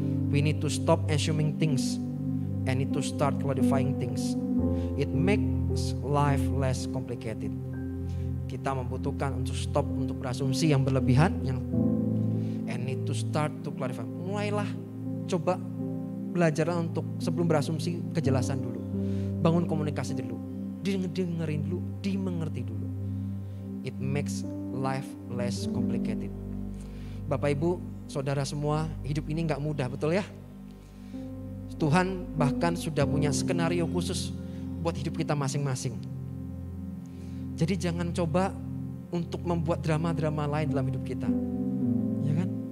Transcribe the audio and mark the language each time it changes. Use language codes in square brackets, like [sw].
[en] We need to stop assuming things and need to start clarifying things. It makes life less complicated. [id] Kita membutuhkan untuk stop untuk berasumsi yang berlebihan, [en] and need to start to clarify. [id] Mulailah coba belajar untuk sebelum berasumsi kejelasan dulu. Bangun komunikasi dulu. Dengerin dulu, dimengerti dulu. [en] It makes life less complicated. [id] Bapak Ibu, saudara semua, hidup ini gak mudah, betul ya? Tuhan bahkan sudah punya skenario khusus buat hidup kita masing-masing. Jadi jangan coba untuk membuat drama-drama lain dalam hidup kita. Ya kan?